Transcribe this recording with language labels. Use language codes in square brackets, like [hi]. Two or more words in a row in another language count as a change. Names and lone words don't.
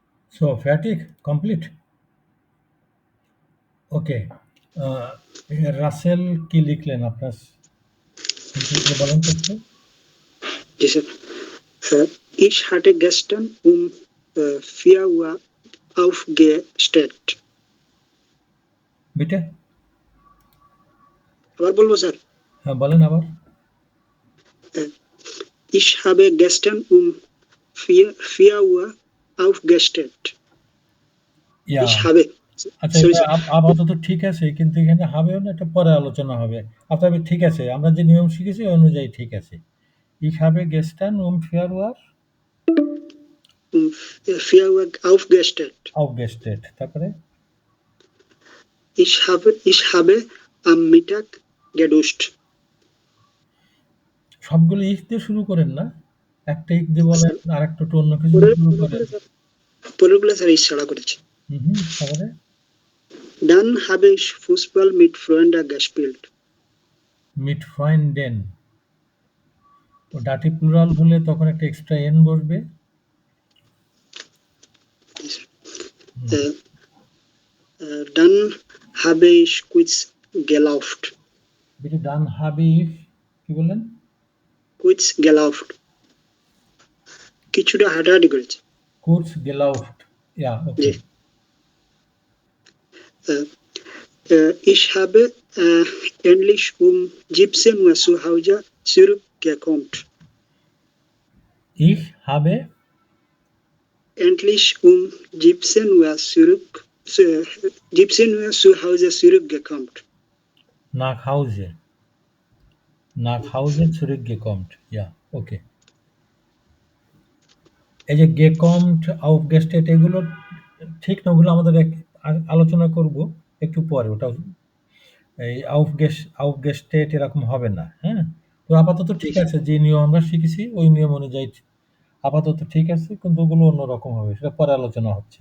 [de] so fertig [bn] কমপ্লিট। ওকে, রাসেল কি লিখলেন আপনার? বলেন তো একটু। জি স্যার, [de] ich hatte gestern um 4 Uhr aufgestanden. বিটে, [bn] আবার বলবো স্যার? হ্যাঁ বলেন আবার। [de] Ich habe gestern um 4 Uhr aufgestanden. ইয়া, Ich habe. [bn] আচ্ছা সরি এটা স্যার। আপাতত ঠিক আছে, কিন্তু এখানে হবেও না, এটা পরে আলোচনা হবে। আপনার ঠিক আছে, আমরা যে নিয়ম শিখেছি ওই অনুযায়ী ঠিক আছে। [de] Ich habe gestern um 4 Uhr Um 4 Uhr aufgestanden. aufgestanden, তারপরে Ich habe am Mittag geduscht. [bn] সবগুলো ইফ দিয়ে শুরু করেন না, একটা ইফ দিয়ে বলেন আর একটা একটু অন্য কিছু দিয়ে শুরু করেন। পরেরগুলো স্যার ich ছাড়া করেছি। তারপরে [de] Dann habe ich Fußball mit Freunden gespielt. mit Freunden, [bn] ও [de] Dativ Plural [bn] হলে তখন একটা এক্সট্রা এন বসবে। [de] Dann habe ich kurz gelaufen. bitte dann habe ich [bn] কি বললেন? [de] Kurz gelaufen. [bn] কিছুটা হাঁটাহাঁটি করেছি। [de] kurz gelaufen, ja, okay. Ich habe endlich um 17 Uhr zu Hause zurückgekommen. Ich habe Endlich um 17 Uhr 17 Uhr zu Hause zurückgekommen. nach Hause zurückgekommen, ja, okay. [bn] এই যে [de] gekommen, aufgestanden [bn] এগুলো ঠিক না, ওগুলো আমাদের আলোচনা করব একটু পরে। ওটা এই aufgestanden এরকম হবে না, হ্যাঁ? তো আপাতত ঠিক আছে, যে নিয়ম আমরা শিখেছি ওই নিয়ম অনুযায়ী আপাতত ঠিক আছে, কিন্তু ওগুলো অন্যরকম হবে, সেটা পরে আলোচনা হচ্ছে।